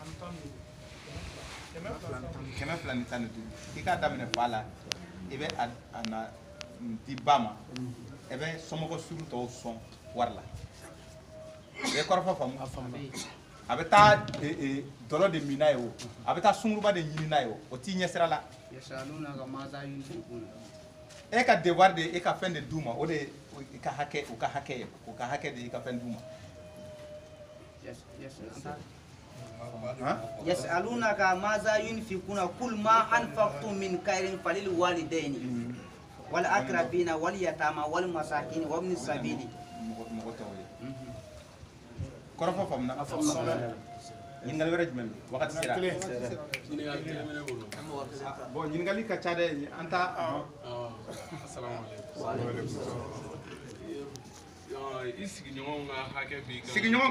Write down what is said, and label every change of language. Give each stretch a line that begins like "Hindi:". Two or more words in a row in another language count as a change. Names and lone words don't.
Bambara: 215 k'i k'a daminɛ fa la i bɛ a na di ba ma i bɛ somɔgɔ suru tɔw sɔn wari la i ye kɔrɔfɔ faamu a bɛ taa dɔlɔ de min n'a ye o a bɛ taa sunguruba de ɲini n'a ye o t'i ɲɛsira la e ka devoir de e ka fɛn de d'u ma o de i ka hakɛ u ka hakɛ ye o ka hakɛ de i ka fɛn d'u ma
Arabic: يسألونك ماذا ينفقون قل ما أنفقتم من خير فللوالدين والأقربين واليتامى والمساكين وابن السبيل
Bambara: kɔrɔfɔ faamuna ɲininkali wɛrɛ jumɛn bɛ wagati sera bon ɲininkali ka ca dɛ an ta sigiɲɔgɔn ka